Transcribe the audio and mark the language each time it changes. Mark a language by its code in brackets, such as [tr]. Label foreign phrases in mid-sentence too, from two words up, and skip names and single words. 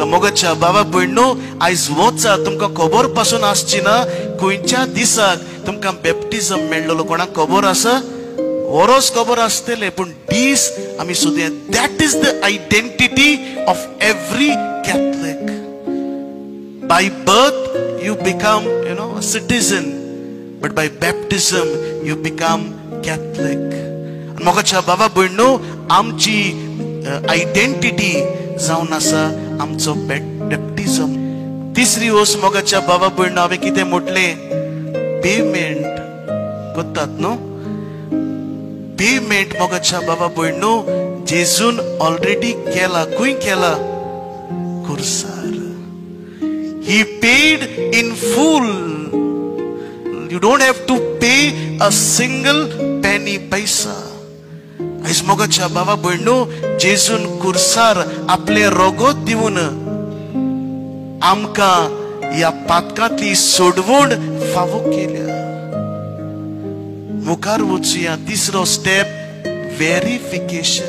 [kok] मोगाच्या बाबा भयणो, आयज वचा, तुमकां खबर पासून आसची ना खंयच्या दिसाक तुमकां बॅप्टिजम मेळ्ळलो. कोणाक खबर आसा? वरोस खबर आसतलें, पूण दीस आमी सोदया. [en] That is the identity of every Catholic. by birth you become, a citizen, but by baptism you become Catholic. [kok] And मोगाच्या बाबा भयणो, आमची आयडेंटिटी जावन आसा आमचो बॅप्टिजम. तिसरी वस्त मोगाच्या बाबा भयणो, हांवें कितें म्हटलें, पेमेंट करतात न्हू. पेमेंट मोगाच्या बाबा भयणो, जेजून ऑलरेडी केला. खंय केला? खुर्सार. [en] He paid in full. You don't have to pay a single penny, paisa. [kok] आयज मोगाच्या बाबा भयणो, जेजून खुर्सार आपले रोगोत दिवन आमकां ह्या पातकांतली सोडवण फावो केल्या. मुखार वचुया. तिसरो [en] step, verification.